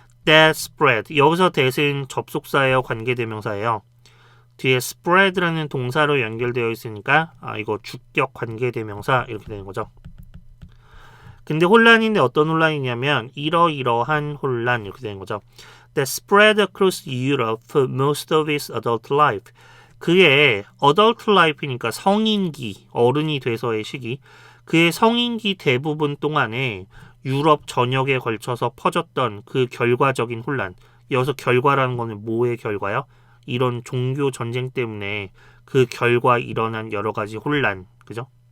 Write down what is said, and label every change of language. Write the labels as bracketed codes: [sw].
[en] that spread. [ko] 여기서 that은 접속사예요, 관계대명사예요. 뒤에 spread라는 동사로 연결되어 있으니까 이거 주격 관계대명사 이렇게 되는 거죠. 근데 혼란인데 어떤 혼란이냐면 이러이러한 혼란 이렇게 되는 거죠. [en] that spread across Europe for most of his adult life. [ko] 그의 adult life니까 성인기, 어른이 돼서의 시기. 그의 성인기 대부분 동안에 유럽 전역에 걸쳐서 퍼졌던 그 결과적인 혼란. 여기서 결과라는 거는 뭐의 결과요? 이런 종교 전쟁 때문에 그 결과 일어난 여러 가지 혼란. 그죠?